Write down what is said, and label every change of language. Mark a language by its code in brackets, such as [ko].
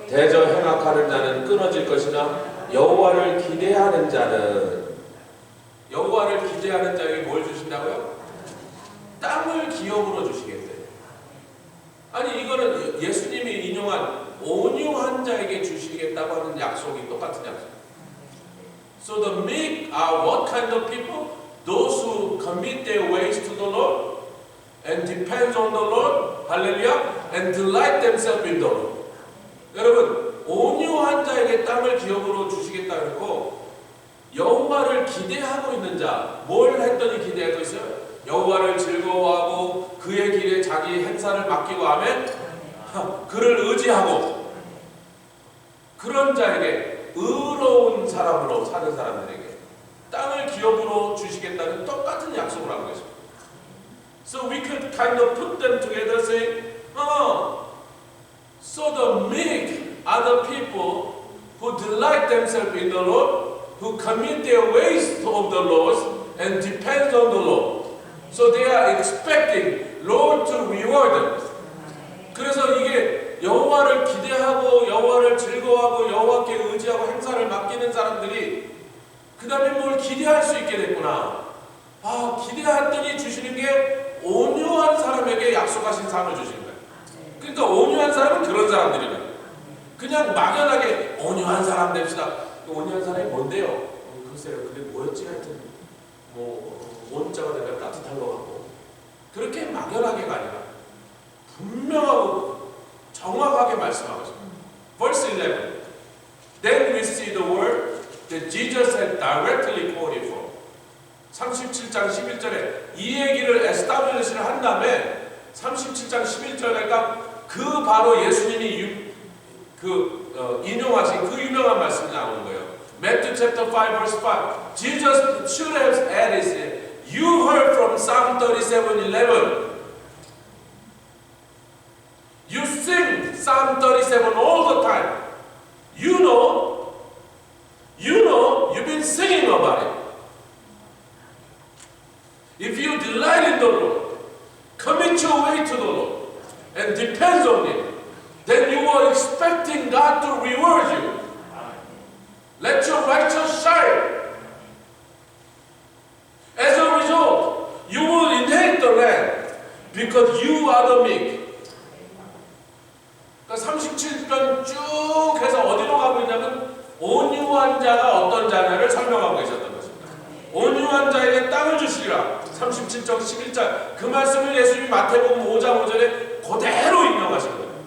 [ko] 대저 행악하는 자는 끊어질 것이나 여호와를 기대하는 자는 여호와를 기대하는 자에게 뭘 주신다고요? 땅을 기업으로 주시겠대요. 아니 이거는 예수님이 인용한 온유한 자에게 주시겠다고 하는 약속이 똑같은 약속. [en] So the meek are what kind of people? Those who commit their ways to the Lord and depend on the Lord, hallelujah, and delight themselves in the Lord. [ko] 여러분, 온유한 자에게 땅을 기업으로 주시겠다 그랬고 여호와를 기대하고 있는 자, 뭘 했더니 기대하고 있어요? 여호와를 즐거워하고 그의 길에 자기 행사를 맡기고 하면 그를 의지하고 그런 자에게 의로운 사람으로 사는 사람들에게 땅을 기업으로 주시겠다는 똑같은 약속을 하고 계십니다. [en] So we could kind of put them together saying, so the meek are the people who delight themselves in the Lord, who commit their ways of the Lord and depend on the Lord. So they are expecting Lord to reward them. [ko] 그래서 이게 여호와를 기대하고 여호와를 즐거워하고 여호와께 의지하고 행사를 맡기는 사람들이 그 다음에 뭘 기대할 수 있게 됐구나. 기대했더니 주시는 게 온유한 사람에게 약속하신 삶을 주시는 거예요. 그러니까 온유한 사람은 그런 사람들이다. 그냥 막연하게 온유한 사람 됩시다. 온유한 사람이 뭔데요? 글쎄요, 그게 뭐였지? 하여튼 온자가 되면 따뜻한 것 같고 그렇게 막연하게가 아니라 분명하고 정확하게 말씀하고 있습니다. [en] Verse 11. Then we see the word that Jesus had directly quoted from. [ko] 37장 11절에 이 얘기를 establish를 한 다음에 37장 11절에 그 바로 예수님이 인용하신 그 유명한 말씀이 나오는 거예요. [en] Matthew chapter 5 verse 5. Jesus should have added, you heard from Psalm 37:11. You sing Psalm 37 all the time. You know, you've been singing about it. If you delight in the Lord, commit your way to the Lord, and depend on Him, then you are expecting God to reward you. Let your righteousness shine. As a result, you will inherit the land because you are the meek. [ko] 그러니까 37편 쭉 해서 어디로 가고 있냐면 온유한 자가 어떤 자냐를 설명하고 계셨던 것입니다. 온유한 자에게 땅을 주시리라. 37장 11절 그 말씀을 예수님이 마태복음 5장 5절에 그대로 인용하신 거예요.